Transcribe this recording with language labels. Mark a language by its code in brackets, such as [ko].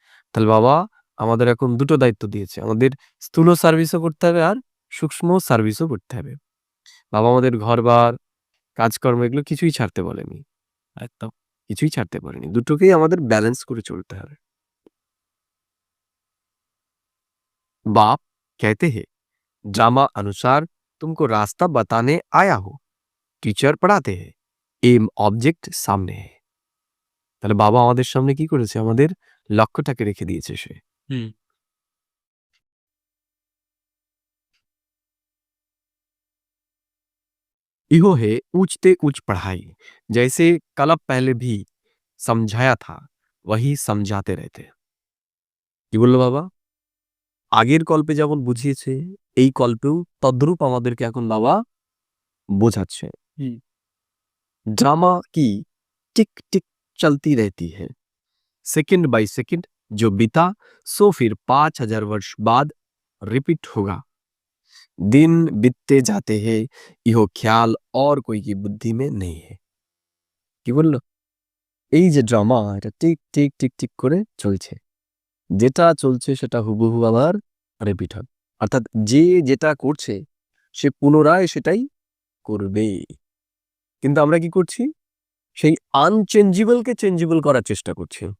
[bn] তাহলে বাবা আমাদের এখন দুটো দায়িত্ব দিয়েছে, আমাদের স্থূল সার্ভিসও করতে হবে আর সূক্ষ্ম সার্ভিসও করতে হবে। বাবা আমাদের ঘরবার কাজকর্ম এগুলো কিছুই ছাড়তে বলেনি, একদম। কিছুই ছাড়তে বলেনি, দুটোকেই আমাদের ব্যালেন্স করে চলতে হবে। [hi] बाप कहते हैं ड्रामा अनुसार तुमको रास्ता बताने आया हो, टीचर पढ़ाते हैं, एम ऑब्जेक्ट सामने है। [bn] তাহলে বাবা আমাদের সামনে কি করেছে, আমাদের লক্ষ্যটাকে রেখে দিয়েছে সে। হুম। [hi] इहो है ऊंचते ऊंच पढ़ाई, जैसे कलब पहले भी समझाया था वही समझाते रहते। [bn] কি বললো বাবা? আগের কল্পে যেমন বুঝিয়েছে এই কল্পেও তদ্রূপ আমাদেরকে এখন বাবা বোঝাচ্ছে। হুম। [hi] ड्रामा की टिक टिक चलती रहती है, सेकंड बाय सेकंड जो बीता सो फिर 5000 वर्ष बाद रिपीट होगा। दिन बीतते जाते हैं, इहो ख्याल और कोई की बुद्धि में नहीं है। [bn] কি বললো? এই যে ড্রামা, এটা টিক টিক টিক টিক করে চলছে, যেটা চলছে সেটা হুবহু আবার রিপিট হবে, অর্থাৎ যে যেটা করছে সে পুনরায় সেটাই করবে। কিন্তু আমরা কি করছি, সেই আনচেঞ্জেবলকে চেঞ্জেবল করার চেষ্টা করছি।